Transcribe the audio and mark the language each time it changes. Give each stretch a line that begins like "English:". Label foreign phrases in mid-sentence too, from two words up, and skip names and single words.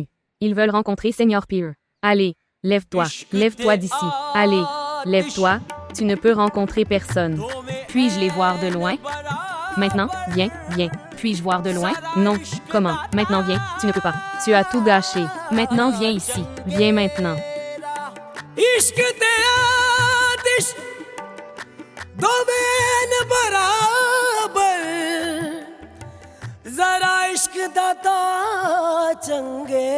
French: Ils veulent rencontrer Seigneur Pierre. Allez, Lève-toi, lève-toi d'ici. Allez, lève-toi, tu ne peux rencontrer personne. Puis-je les voir de loin? Maintenant, viens, viens. Puis-je voir de loin? Non. Comment? Maintenant, viens, tu ne peux pas. Tu as tout gâché. Maintenant, viens ici. Viens maintenant.
Punjabi: ਇਸ਼ਕ ਤੇ ਆਤਿਸ਼ ਦੋਵੇਂ ਨ ਬਰਾਬਰ ਜ਼ਰਾ ਇਸ਼ਕ ਦਾਤਾ ਚੰਗੇ